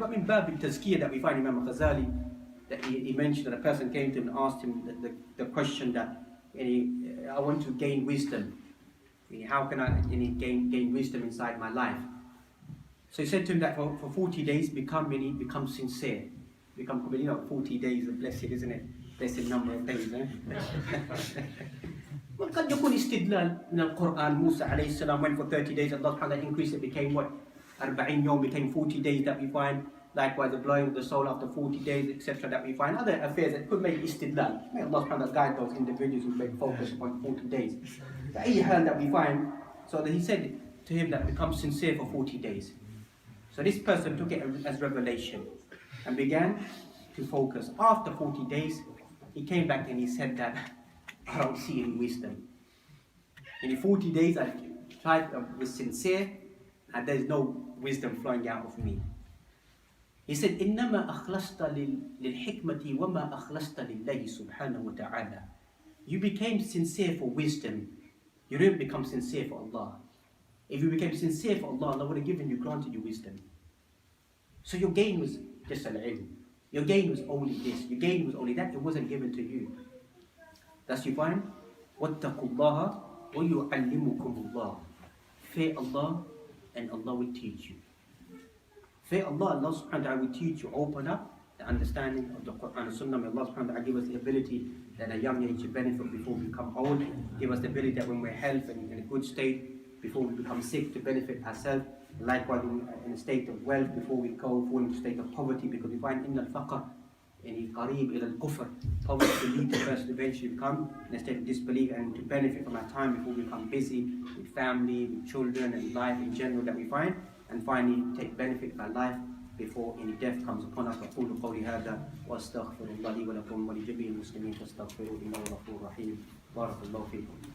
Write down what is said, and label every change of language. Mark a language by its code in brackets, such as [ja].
[en] But in Bab al-Tazkiyah that we find Imam Ghazali, that he mentioned that a person came to him and asked him the question that, I want to gain wisdom. How can I gain wisdom inside my life? So he said to him that for 40 days, become sincere. Become, 40 days, blessed, isn't it? Blessed number of days, eh? [ar] قد يكون استدلال من القرآن. [en] Musa عليه السلام went for 30 days, Allah subhanahu wa ta'ala increased it, became what? 40 يوم, became 40 days that we find. Likewise, the blowing of the soul after 40 days, etc. that we find. Other affairs that could make istidlal. May Allah subhanahu wa ta'ala guide those individuals who make focus upon 40 days. The ayah that we find, so that he said to him that become sincere for 40 days. So this person took it as revelation and began to focus. After 40 days, he came back and he said that, I don't see any wisdom. In 40 days, I tried to be sincere, and there's no wisdom flowing out of me. He said, [ar] إِنَّمَا أَخْلَصْتَ لِلْحِكْمَةِ وَمَا أَخْلَصْتَ لِلَّهِ سُبْحَانَهُ وَتَعَالَى. [en] You became sincere for wisdom. You didn't become sincere for Allah. If you became sincere for Allah, Allah would have granted you wisdom. So your gain was just al-ilm. Your gain was only this. Your gain was only that. It wasn't given to you. Thus you find, [ar] وَاتَّقُوا اللَّهَ وَيُعَلِّمُكُمُ اللَّهُ. [en] Fear Allah, and Allah will teach you. Fear Allah, Allah subhanahu wa ta'ala will teach you, open up the understanding of the Qur'an and Sunnah. May Allah subhanahu wa ta'ala give us the ability that at a young age to benefit before we become old. Give us the ability that when we're healthy and in a good state, before we become sick, to benefit ourselves. Likewise, in a state of wealth, before we go fall into a state of poverty, because we find in [ar] al-faqr, in qareeb ila al-kufr, [en] poverty to lead the person to eventually become in a state of disbelief, and to benefit from our time before we become busy with family, with children, and life in general that we find, and finally take benefit of our life before any death comes upon us. [ar] أقول قولي هذا وأستغفر الله لي ولكم ولجميع المسلمين فاستغفروه إنه غفور رحيم. بارك الله فيكم.